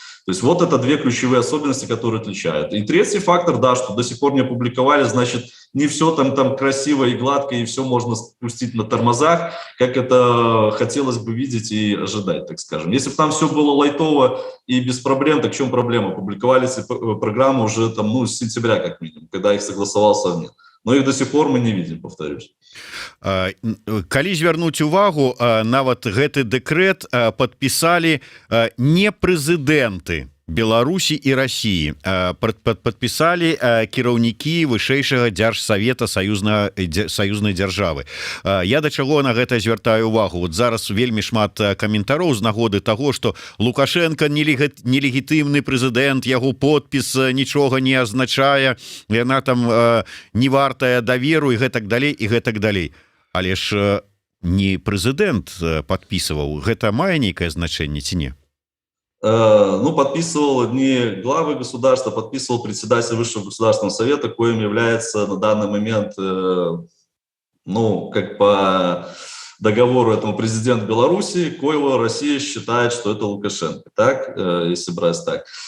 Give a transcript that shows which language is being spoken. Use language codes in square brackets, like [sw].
[ru] То есть вот это две ключевые особенности, которые отличают. И третий фактор, да, что до сих пор не опубликовали, значит, не все там красиво и гладко, и все можно спустить на тормозах, как это хотелось бы видеть и ожидать, так скажем. Если бы там все было лайтово и без проблем, так в чем проблема? Публиковали программу уже там, ну, с сентября как минимум, когда их согласовал Совмин. Но их до сих пор мы не видим, повторюсь. [be] Калі звярнуць увагу, нават гэты дэкрэт падпісалі не прэзідэнты Беларусі і России, подписали кіраўнікі вышэйшага дзяржсавета саюзнай дзяржавы. Я да чаго на гэта звяртаю увагу. Вот зараз вельмі шмат каментароў з нагоды таго, што Лукашенко нелегітымны прэзідэнт, яго подпіс нічога не азначае, яна там не вартая даверу і гэтак далей і гэтак далей. Але ж не прэзідэнт падпісываў, гэта мае нейкае значэнне ці не? [ru] Ну, подписывал не главы государства, подписывал председатель Высшего государственного совета, коим является на данный момент, ну, как по договору этому президент Беларуси, коего Россия считает, что это Лукашенко, так, если брать так.